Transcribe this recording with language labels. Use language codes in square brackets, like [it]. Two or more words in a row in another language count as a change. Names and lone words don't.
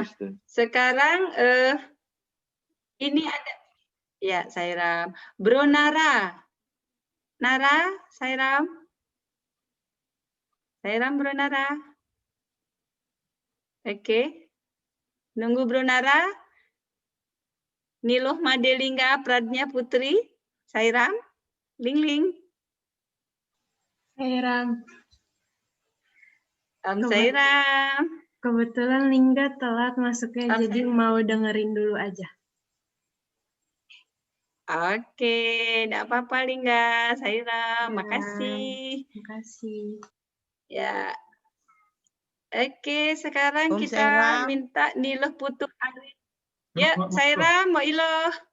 [id] sekarang ini ada, ya, Sairam. Bro Nara. Nara, Sairam. Sairam, Bro Nara. Oke. Nunggu Bro Nara. Niluh Madelingga Pradnya Putri. Sairam. Ling. Sairam. Sairam. Kebetulan Lingga telat masuknya, jadi mau dengerin dulu aja. Oke, enggak apa-apa Lingga, Sairam, makasih. Makasih. Ya. Oke, sekarang kita Sairam. minta Niluh Putu Arif. Ya, Sairam, mau iloh.